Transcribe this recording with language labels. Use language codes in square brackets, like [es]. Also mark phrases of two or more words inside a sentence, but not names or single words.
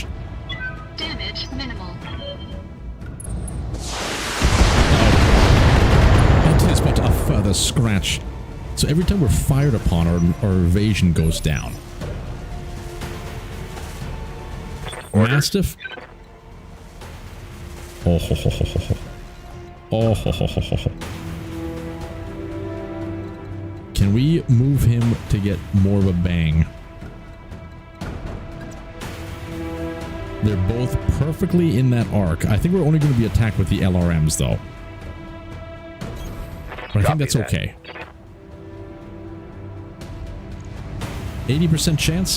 [en] Damage minimal. It is but a further scratch. So every time we're fired upon, our evasion goes down. Mastiff. Oh ho ho ho ho ho. Oh ho ho ho ho ho. Can we move him to get more of a bang? They're both perfectly in that arc. I think we're only going to be attacked with the LRMs though. But I think that's okay. 80% chance?